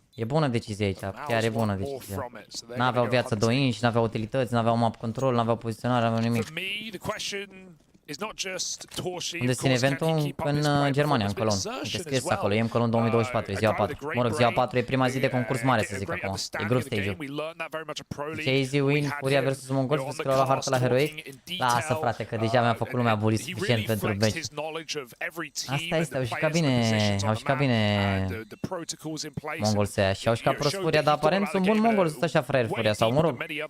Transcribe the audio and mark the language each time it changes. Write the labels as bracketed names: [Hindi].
[Romanian] E bună decizie aici, chiar e bună decizie. N-aveau viață 2 inch, n-aveau utilități, n-aveau map control, n-aveau poziționare, n-aveau nimic. [English] For me, the question is not just Torshi. [Romanian] Unde ține eventul? În Germania, în Cologne. Uite, scris acolo, IEM Cologne 2024, e ziua 4. Mă rog, ziua 4 e prima zi de concurs mare, să zic acum. E group stage-ul. Zice easy win, Furia vs Mongol, să scriu la hartă la Heroic. Lasă, frate, că deja mi-a făcut lumea bully suficient pentru meci. Asta este, au jucat bine Mongols ăia și au jucat prost Furia, dar aparent sunt buni Mongols, sunt așa fraieri Furia, sau mă rog.